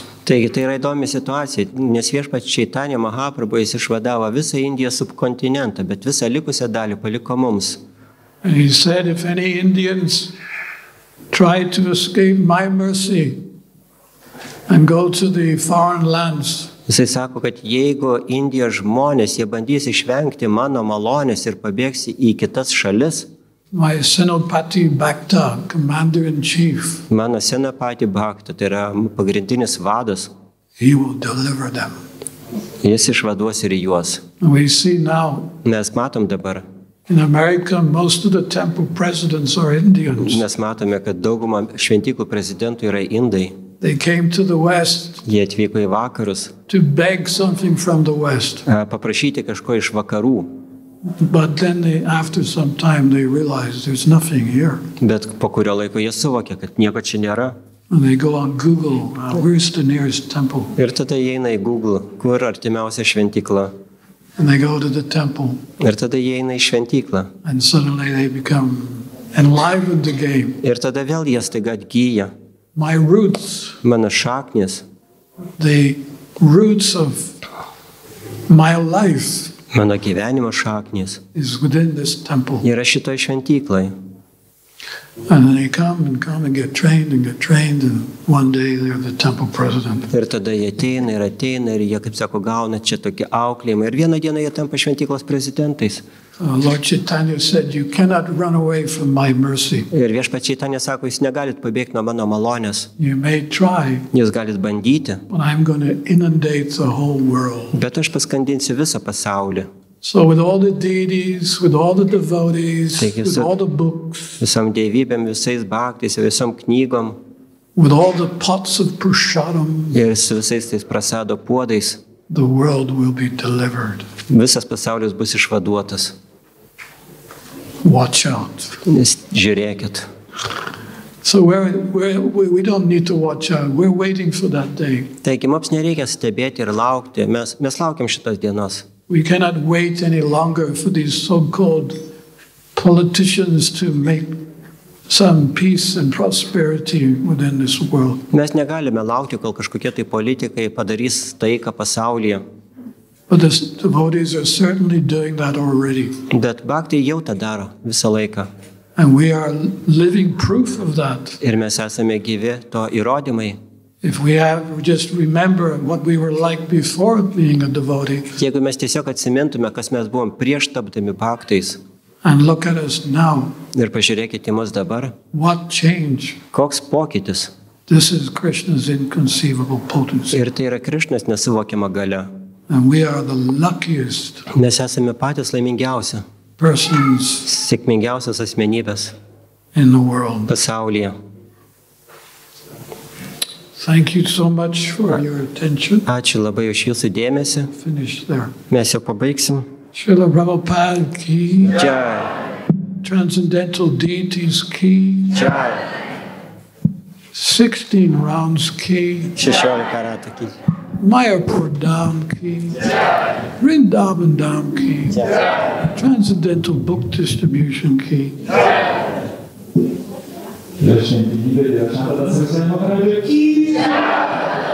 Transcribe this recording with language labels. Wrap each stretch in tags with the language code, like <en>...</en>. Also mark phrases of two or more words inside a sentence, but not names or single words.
<lt>Taigi tai yra įdomi situacija, nes viešpats Čaitanija Mahaprabhu jis išvadavo visą Indijos subkontinentą, bet visą likusią dalį paliko mums.</lt> <en>And he said, if any Indians try to escape my mercy and go to the foreign lands,</en> <lt>Jisai sako, kad jeigu Indijos žmonės, jie bandys išvengti mano malonės ir pabėgs į kitas šalis,</lt> <en>my Senopati Bhakta, commander-in-chief,</en> <lt>mano Senopati Bhakta, tai yra pagrindinis vadas,</lt> <en>he will deliver them.</en> <lt>jis išvaduos ir juos.</lt> <en>And we see now</en> <lt>Mes matom dabar,</lt> <en>in America, most of the temple presidents are Indians.</en> <lt>mes matome, kad dauguma šventyklų prezidentų yra indai.</lt> <en>They came to the West</en> <lt>Jie atvyko į vakarus,</lt> <en>to beg something from the West.</en> <lt>paprašyti kažko iš vakarų,</lt> <en>But then after some time, they realized there's nothing here.</en> <lt>bet po kurio laiko jie suvokė, kad nieko čia nėra.</lt> <en>And they go on Google, where's the nearest temple?</en> <lt>Ir tada jie eina į Google, kur artimiausia šventykla.</lt> <en>And they go to the temple,</en> <lt>Ir tada jie eina į šventyklą.</lt> <en>and suddenly they become enlivened again.</en> <lt>Ir tada vėl jie staiga atgyja.</lt> <en>My roots,</en> <lt>Mano šaknis,</lt> <en>the roots of my life</en> <lt>mano gyvenimo šaknis</lt> <en>is within this temple.</en> <lt>yra šitoj šventyklai.</lt> <en>And then they come and get trained, and one day they're the temple president.</en> <lt>Ir tada jie ateina ir jie, kaip sako, gauna čia tokį auklėjimą. Ir vieną dieną jie tampa šventyklos prezidentais.</lt> <en>Lord Chaitanya said, you cannot run away from my mercy.</en> <lt>Ir viešpats Čaitanija sako, jūs negalit pabėgti nuo mano malonės.</lt> <en>You may try,</en> <lt>Jūs galit bandyti,</lt> <en>but I'm going to inundate the whole world.</en> <lt>bet aš paskandinsiu visą pasaulį.</lt> <en>So with all the deities, with all the devotees, Thank you, with sir. all the books,</en> <lt>Visom dievybėm, visais bhaktais, visom knygom</lt> <en>with all the pots of prasadam,</en> <lt>ir su visais tais prasado puodais,</lt> <en>the world will be delivered.</en> <lt>visas pasaulis bus išvaduotas.</lt> <en>Watch out.</en> <lt>Nes žiūrėkit.</lt> <en>So we don't need to watch out. We're waiting for that day.</en> <lt>Taigi mums nereikia stebėti ir laukti. Mes laukiam šitos dienos.</lt> <en>We cannot wait any longer for these so-called politicians to make some peace and prosperity within this world.</en> <lt>Mes negalime laukti, kol kažkokie tai politikai padarys taiką pasaulyje.</lt> <en>But the devotees are certainly doing that already.</en> <lt>Bet bhaktai jau tą daro visą laiką.</lt> <en>And we are living proof of that.</en> <lt>Ir mes esame gyvi to įrodymai.</lt> <en>If we just remember what we were like before being a devotee</en> <lt>Jeigu mes tiesiog atsimintume, kas mes buvom prieš tapdami bhaktais</lt> <en>and look at us now,</en> <lt>ir pažiūrėkite į mus dabar,</lt> <en>what change?</en> <lt>koks pokytis.</lt> <en>This is Krishna's inconceivable potency.</en> <lt>Ir tai yra Krišnos nesuvokiama galia.</lt> <en>And we are the luckiest</en> <lt>Mes esame patys laimingiausi,</lt> <en>persons</en> <lt>sėkmingiausios asmenybės</lt> <en>in the world.</en> <lt>pasaulyje.</lt> <en>Thank you so much for your attention.</en> <lt>Ačiū labai už jūsų dėmesį.</lt> <en>Finish there.</en> <lt>Mes jau pabaigsim.</lt> <hi>Srila Prabhupada ki, Jai.</hi> <en>Transcendental Deities ki, Jai. 16 rounds ki,</en> <lt>16 ratų iki.</lt> <en>Mayapur Dham ki, Vrindavan Dham ki, Transcendental Book Distribution ki.</en> <lt>Dėl šiandien dėl Šventojo Maharadžio.</lt>